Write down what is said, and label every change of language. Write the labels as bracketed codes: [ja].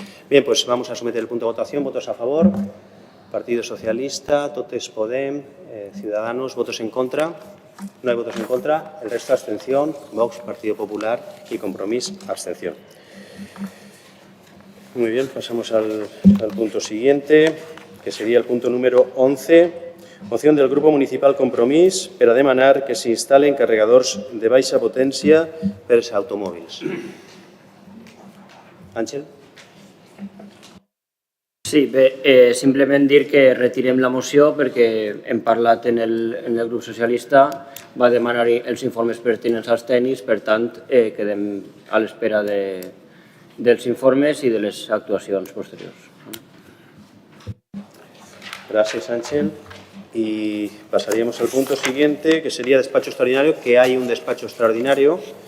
[es] Bien, pues vamos a someter el punto de votación. ¿Votos a favor? Partido Socialista, Totes Podem, Ciudadanos, ¿votos en contra? No hay votos en contra. El resto, abstención. Vox, Partido Popular y Compromís, abstención. Muy bien, pasamos al punto siguiente, que sería el punto número 11, Moción del Grupo Municipal [ca] Compromís per a demanar que s'instal·len carregadors de baixa potència per als automòbils. Àngel? Sí, bé, simplement dir que retirem la moció perquè hem parlat en el grup socialista, va demanar els informes pertinents als tècnics, per tant, quedem a l'espera dels informes i de les actuacions posteriors. [es] Gracias, Ángel. Y pasaríamos al punto siguiente, que sería despacho extraordinario, que hay un despacho extraordinario.